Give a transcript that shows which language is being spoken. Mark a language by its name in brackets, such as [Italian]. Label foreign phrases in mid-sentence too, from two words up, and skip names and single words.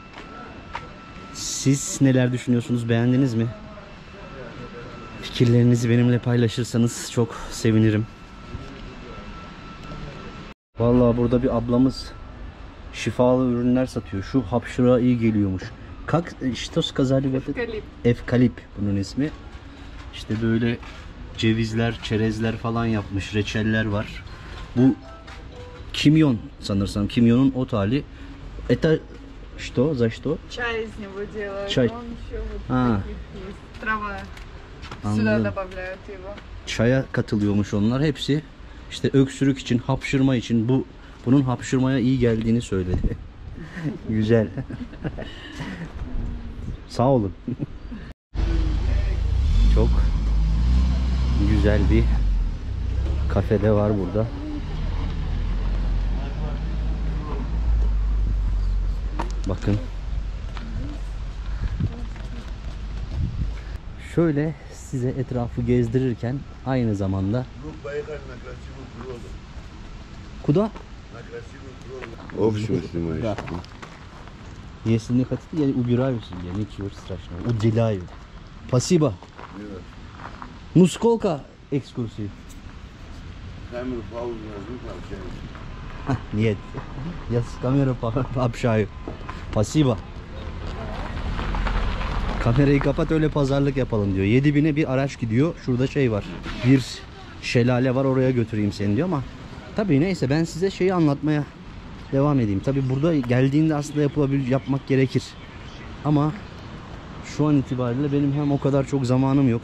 [Turkish] Siz neler düşünüyorsunuz? Beğendiniz mi? Fikirlerinizi benimle paylaşırsanız çok sevinirim. Vallahi burada bir ablamız şifalı ürünler satıyor. Şu hapşıra iyi geliyormuş. [Russian] Что сказали? [Turkish] Evkalip bunun ismi. İşte böyle cevizler, çerezler falan yapmış. Reçeller var. Bu kimyon sanırsam. Kimyonun ot hali. [Russian] Это что? За что? Чай из него делают. Чай. Он еще вот А. таких есть. Трава. Сюда [Turkish] Anladım. [Russian] добавляют его. [Turkish] Çaya katılıyormuş onlar. Hepsi işte öksürük için, hapşırma için, bunun hapşırmaya iyi geldiğini söyledi. Güzel. Sağ olun. Çok güzel bir kafede var burada. Bakın. Şöyle size etrafı gezdirirken aynı zamanda Куда? [Russian] Общего снимаешь. Да. Если не хотите, я убираюсь, я ничего страшного. Уделяю. Спасибо. Ну сколько экскурсий? Камеру паузу нажми, пообщаемся. Нет. Я с камерой общаюсь. Спасибо. [Turkish] Kamerayı kapat, öyle pazarlık yapalım diyor. 7000'e bir araç gidiyor. Şurada şey var. Bir şelale var, oraya götüreyim seni diyor ama tabii neyse, ben size şeyi anlatmaya devam edeyim. Tabii burada geldiğinde aslında yapmak gerekir. Ama şu an itibariyle benim hem o kadar çok zamanım yok.